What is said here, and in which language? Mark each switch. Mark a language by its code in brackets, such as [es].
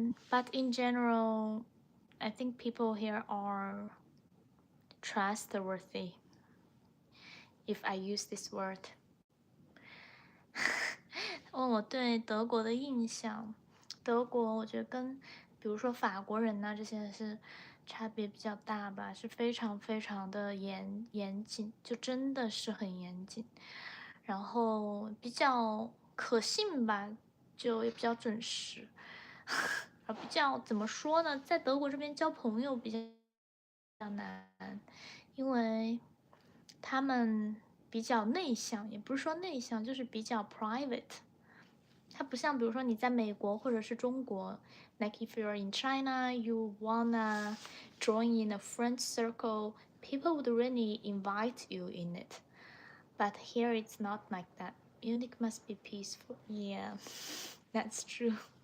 [en] But in general, I think people here are trustworthy, if I use this word. [zh] 问我对德国的印象，德国我觉得跟比如说法国人呐、这些是差别比较大吧，是非常非常的严谨，就真的是很严谨，然后比较可信吧，就也比较准时，比较怎么说呢，在德国这边交朋友比较难，因为他们比较内向，也不是说内向，就是比较 private。它不像比如说你在美国或者是中国 [en] like if you're in China you wanna join in a friend circle, people would really invite you in it, but here it's not like that. Munich must be peaceful. Yeah, that's true.